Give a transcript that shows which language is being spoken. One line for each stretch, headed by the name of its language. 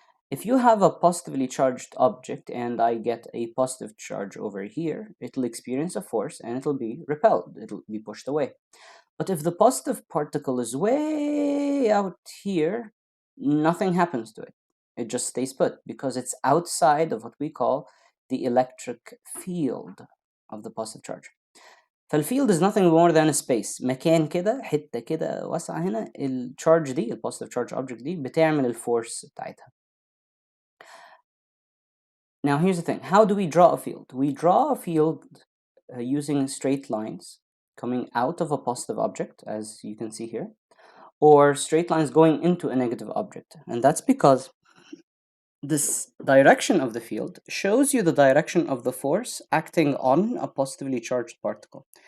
English: If you have a positively charged object and I get a positive charge over here, it'll experience a force and it'll be repelled. It'll be pushed away. But if the positive particle is way out here, nothing happens to it. It just stays put because it's outside of what we call the electric field of the positive charge.
Arabic: فالفيلد is nothing more than a space، مكان كده، حتة كده واسعة هنا، الشارج دي البوزيتيف تشارج object دي بتعمل الفورس بتاعتها.
English: Now here's the thing, how do we draw a field? We draw a field using straight lines coming out of a positive object, as you can see here, or straight lines going into a negative object. And that's because this direction of the field shows you the direction of the force acting on a positively charged particle.